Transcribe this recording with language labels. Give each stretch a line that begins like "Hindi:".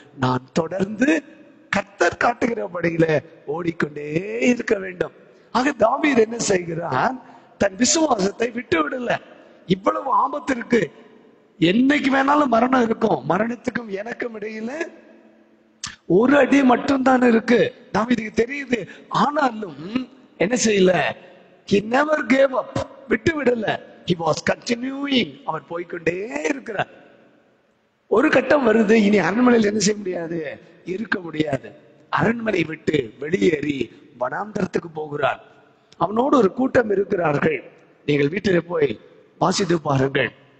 Tamil: நான் தொடர்ந்து கர்த்தர் காட்டுகிற வழியில ஓடிக்கொண்டே இருக்க வேண்டும். ஆக தாவீது என்ன செய்கிறான்? தன் விசுவாசத்தை விட்டு விடல. இவ்வளவு ஆபத்து இருக்கு, என்னைக்கு வேணாலும் மரணம் இருக்கும். மரணத்துக்கும் எனக்கும் இடையில ஒரு அடி மட்டும் தான் இருக்கு, தாவீதுக்கு தெரியுது. ஆனாலும் என்ன செய்யல?
English: he never gave up,
Tamil: விட்டு விடல.
English: he was continuing,
Tamil: அவர் போய்கொண்டே இருக்கிறார். ஒரு கட்டம் வருது, இனி அரண்மனையில் என்ன செய்ய முடியாது, இருக்க முடியாது. அரண்மனை விட்டு வெளியேறி வனாந்தரத்துக்கு போகிறார். அவனோடு ஒரு கூட்டம் இருக்கிறார்கள். நீங்கள் வீட்டில் போய் வாசித்து பாருங்கள்.